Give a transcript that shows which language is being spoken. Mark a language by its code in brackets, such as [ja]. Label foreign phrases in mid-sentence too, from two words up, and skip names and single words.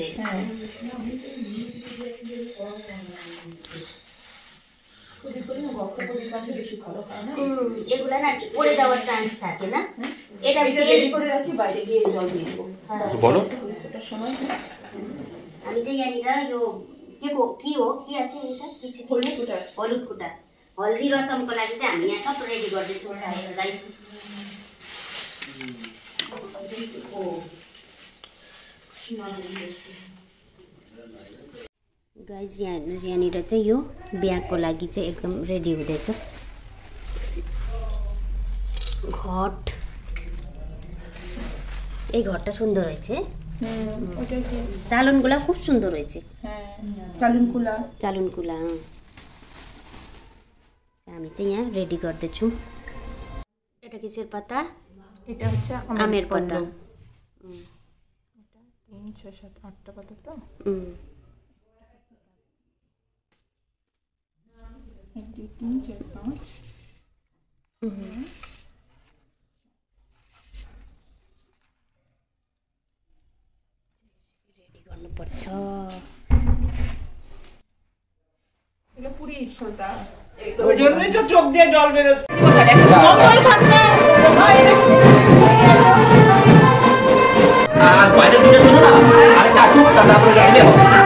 [bn] হ্যাঁ প্রদীপগুলো না বক্র প্রদীপ কাছে বেশি ভালো হয় না। এগুলা না পড়ে যাওয়ার চান্স থাকে না। এটা রেডি করে রাখি, বাইরে গিয়ে জল দিয়ে দেবো। বলো এটা সময় আমি যে জানিরা [ne] यो के हो के [bn] আছে এটা কিছু হলুদ কুটা [ne] हल्दी रसमको लागि चाहिँ हामी यहाँ सब रेडी गर्दैछौँ गाइस। गाइस यहाँनिर चाहिँ यो बिहाको लागि चाहिँ एकदम रेडी हुँदैछ। [bn] घट এই ঘরটা সুন্দর হয়েছে। চালনগুলা খুব সুন্দর হয়েছে। চালনকুলা আমি [ne] चाहिँ यहाँ रेडी गर्दैछु। [bn] এটা কিসের পাতা? এটা হচ্ছে আমের পাতা। 3 6 7 8টা পাতা তো। 1 2 3 4 5 [ne] रेडी गर्नुपर्छ। [bn] এটা পুরি সলটা। ওই জন্যই তো চোখ দিয়ে জল বেরোচ্ছে। আর বাইরে দিকে শুনো না, আরেকটা আসুক তারপরে গাইলে হবে।